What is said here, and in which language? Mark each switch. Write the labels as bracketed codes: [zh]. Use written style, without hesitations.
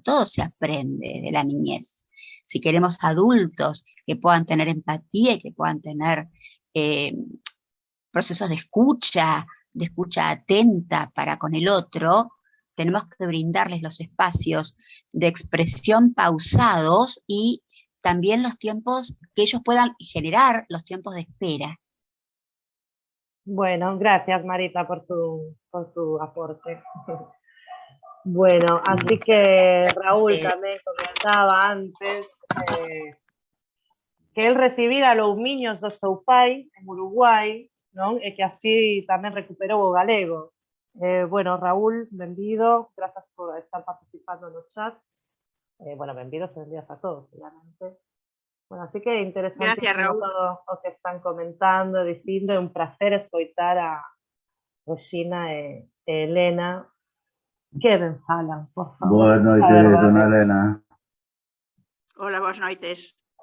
[es] Todo se aprende de la niñez. Si queremos adultos que puedan tener empatía y que puedan tener procesos de escucha atenta para con el otro, tenemos que brindarles los espacios de expresión pausados y también los tiempos que ellos puedan generar, los tiempos de espera. Bueno, gracias Marita por tu aporte. [gl] Bueno, así que Raúl tamén comentaba antes que él recibira loumiños do seu pai en Uruguai, non? E que así tamén recuperou o galego. Bueno, Raúl, benvido, grazas por estar participando no chat. Bueno, benvidos e benvidas a todos, obviamente. Bueno, así que interesante todo o que están comentando, dicindo, é un placer escoitar a Rexina e Elena. Que ben falan, por favor. Boas noites, dona Elena. Hola, boas noites.